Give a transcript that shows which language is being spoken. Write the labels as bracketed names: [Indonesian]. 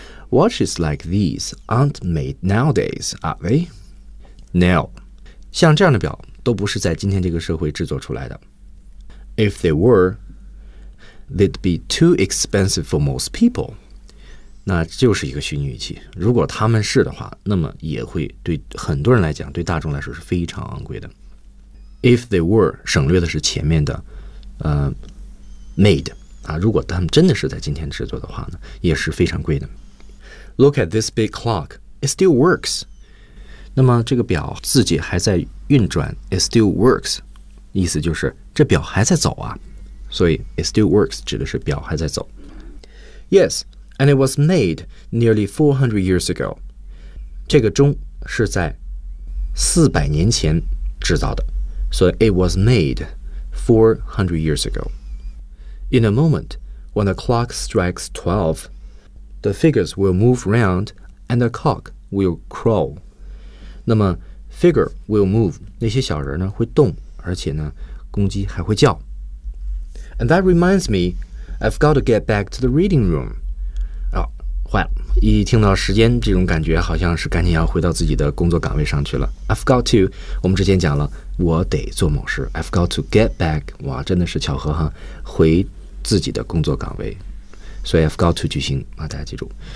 [English] Watches like these aren't made nowadays, are they? [Chinese] Now, 像这样的表都不是在今天这个社会制作出来的。 [English] If they were, they'd be too expensive for most people. [Chinese] 那就是一个虚拟语气。如果他们是的话，那么也会对很多人来讲，对大众来说是非常昂贵的。 [English] If they were [Chinese] 省略的是前面的，made 啊。如果他们真的是在今天制作的话呢，也是非常贵的。 [English] Look at this big clock. It still works. [Chinese] 那么这个表自己还在运转。 [English] It still works， [Chinese] 意思就是这表还在走啊。所以 [English] it still works [Chinese] 指的是表还在走。 [English] Yes. And it was made nearly 400 years ago. [Chinese] 这个钟是在400年前制造的。 [English] So it was made 400 years ago. In a moment, when the clock strikes 12, the figures will move round and the cock will crow. [Chinese] 那么 [English] figure will move, [Chinese] 那些小人呢会动，而且呢公鸡还会叫。 [English] And that reminds me, I've got to get back to the reading room. [Chinese] 坏了，一听到时间这种感觉好像是赶紧要回到自己的工作岗位上去了。 [English] I've got to， [Chinese] 我们之前讲了我得做某事。 [English] I've got to get back， [Chinese] 哇真的是巧合哈，回自己的工作岗位，所以 [English] I've got to [Chinese] 句型啊，大家记住。